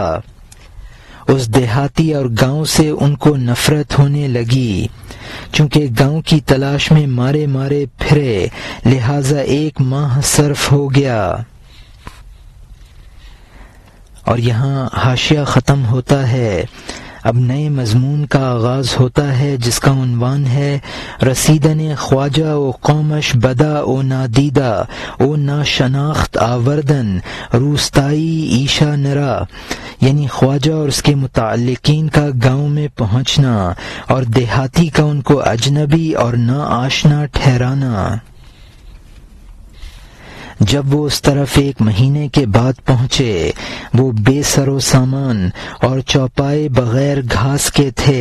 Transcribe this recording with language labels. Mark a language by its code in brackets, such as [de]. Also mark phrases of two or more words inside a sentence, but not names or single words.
[ur] اس دیہاتی اور گاؤں سے ان کو نفرت ہونے لگی، چونکہ گاؤں کی تلاش میں مارے مارے پھرے، لہذا 1 ماہ صرف ہو گیا۔ اور یہاں حاشیہ ختم ہوتا ہے۔ اب نئے مضمون کا آغاز ہوتا ہے جس کا عنوان ہے [fa] رسیدن خواجہ و قومش بدا او نادیدہ او ناشناخت آوردن روستائی ایشا نرا، [ur] یعنی خواجہ اور اس کے متعلقین کا گاؤں میں پہنچنا اور دیہاتی کا ان کو اجنبی اور نا آشنا ٹھہرانا۔ جب وہ اس طرف 1 مہینے کے بعد پہنچے، وہ بے سر و سامان اور چوپائے بغیر گھاس کے تھے۔